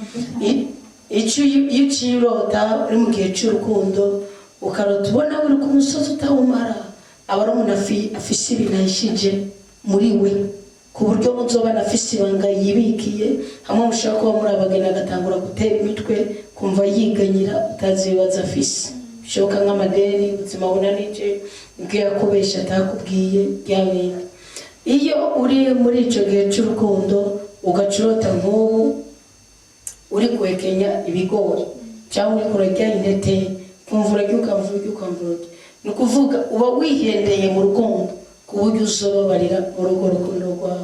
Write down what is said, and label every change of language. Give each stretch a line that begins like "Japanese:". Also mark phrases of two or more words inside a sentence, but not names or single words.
Rundi: Icyo iyo ukirota uri mu gihe cy'urukundo ukarota ubona uri ku musozi utawumara, aba ari umuntu afise ibintu yashije muri we, ku buryo muzobana afise ibanga yibikiye, hamwe mushaka kuba muri abageni agatangura gutera imitwe kumva yiganyira utazi ibibazo afise, bishoboka nk'amadeni, ubuzima bunanije, ibyo yakubesha atakubwiye byabindi. Iyo uri muri icyo gihe cy'urukundo ugacurota nk'ubu uri kwekenya ibigori cyangwa uri kurya intete, kumva uragiye ukamvura, ni ukuvuga uba wihendeye mu rukundo ku buryo uzobabarira urugo rukundo rwawe.